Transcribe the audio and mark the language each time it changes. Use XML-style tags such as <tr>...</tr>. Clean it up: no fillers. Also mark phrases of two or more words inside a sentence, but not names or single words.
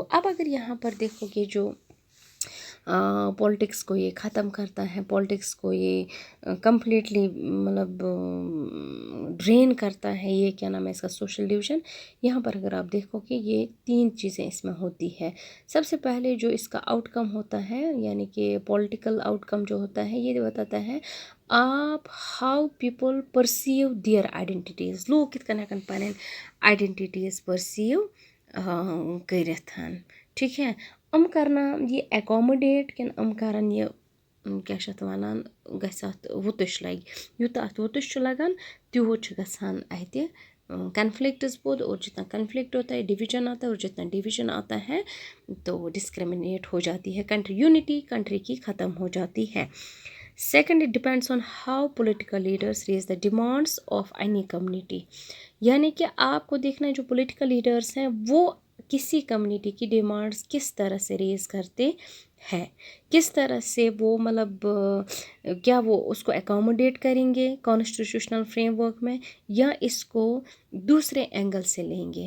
<hi>अब अगर यहाँ पर देखोगे जो पॉलिटिक्स को ये ख़त्म करता है, पॉलिटिक्स को ये कम्प्लीटली मतलब ड्रेन करता है, ये क्या नाम है इसका,</hi> <en>social division.</en> <hi>यहाँ पर अगर आप देखोगे ये तीन चीज़ें इसमें होती है। सबसे पहले जो इसका आउटकम होता है, यानी कि</hi> <en>political outcome</en> <hi>जो होता है, ये बताता है आप</hi> <en>how people perceive their identities,</en> <ks>लोग कित कन हेकन पन आइडेंटिटीज़ परसीव करिथ,</ks> <hi>ठीक है।</hi> <ks>करना ये एकोमोडेट कि करन ये क्या वनान वुतुश लग, यूत अत वुतुश लगान त्यूत गसान अत कन्फ्लिक्ट्स बोध,</ks> <hi>और जितना कन्फ्लिक्ट होता है डिवीज़न आता है, और जितना डिवीज़न आता है तो डिस्क्रिमिनेट हो जाती है कंट्री, यूनिटी कंट्री की ख़त्म हो जाती है। सेकंड,</hi> <en>It depends on how political leaders raise the demands of any community,</en> <hi>यानी कि आपको देखना है जो पॉलिटिकल लीडर्स हैं वो किसी कम्युनिटी की डिमांड्स किस तरह से रेज करते हैं, किस तरह से वो मतलब क्या वो उसको एकोमोडेट करेंगे</hi> <en>constitutional framework</en> <hi>में, या इसको दूसरे एंगल से लेंगे।</hi>